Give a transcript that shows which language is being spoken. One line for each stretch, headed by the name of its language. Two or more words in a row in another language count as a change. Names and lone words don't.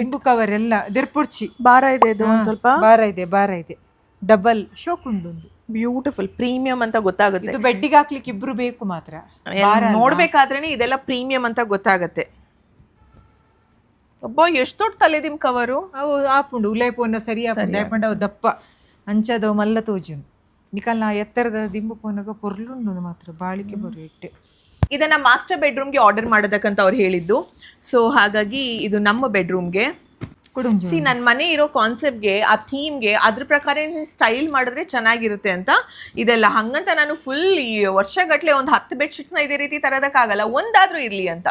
Tulu: ದಿಂಬು ಕವರ್ ಎಲ್ಲ ದಿರ್ಪುಡ್ಚಿ.
Kannada: ಭಾರ ಇದೆ ಇದು, ಒಂದು ಸ್ವಲ್ಪ ಭಾರ ಇದೆ. ಡಬಲ್ ಶೋಕ್ ಉಂಟು.
English: beautiful premium
Kannada: ಅಂತ ಗೊತ್ತಾಗುತ್ತೆ. ಇದು ಬೆಡ್ಡಿಗೆ ಹಾಕ್ಲಿಕ್ಕೆ ಇಬ್ರು ಬೇಕು ಮಾತ್ರ. ನೋಡ್ಬೇಕಾದ್ರೇನೆ ಇದೆಲ್ಲ ಪ್ರೀಮಿಯಂ ಅಂತ ಗೊತ್ತಾಗತ್ತೆ. ಒಬ್ಬ ಎಷ್ಟು ದೊಡ್ಡ ತಲೆದಿಮ್ ಕವರು.
Tulu: ಅವು ಆಪುಂಡು ಉಲಾಯ್ಪೋನ ಸರಿ ಆಪುಂಡು. ಅವು ದಪ್ಪ ಅಂಚದವು ಮಲ್ಲ ತೋಜುಂಡು. ನಿಕಲ್ನ ಎತ್ತರದ ದಿಂಬು ಪೋನಾಗ ಪೊರ್ಲುಂಡು ಮಾತ್ರ ಬಾಳಿಕೆ ಬರು ಇಟ್ಟೆ.
Kannada: ಇದನ್ನ
English: master bedroomಗೆ
Kannada: ಆರ್ಡರ್ ಮಾಡೋದಕ್ಕಂತ ಅವ್ರು ಹೇಳಿದ್ದು. ಸೊ ಹಾಗಾಗಿ ಇದು ನಮ್ಮ ಬೆಡ್ರೂಮ್ಗೆ
Tulu: ಕೊಡುಂಜು
Kannada: ಸಿ ನನ್ನ ಮನೆ ಇರೋ ಕಾನ್ಸೆಪ್ಟ್ಗೆ ಆ ಥೀಮ್ಗೆ ಅದ್ರ ಪ್ರಕಾರ ಸ್ಟೈಲ್ ಮಾಡಿದ್ರೆ ಚೆನ್ನಾಗಿರುತ್ತೆ ಅಂತ ಇದೆಲ್ಲ. ಹಂಗಂತ ನಾನು ಫುಲ್ ಈ ವರ್ಷಗಟ್ಟಲೆ ಒಂದು 10 ಬೆಡ್ಶೀಟ್ಸ್ನ ಇದೇ ರೀತಿ ತರೋದಕ್ಕಾಗಲ್ಲ, ಒಂದಾದ್ರೂ ಇರಲಿ ಅಂತ.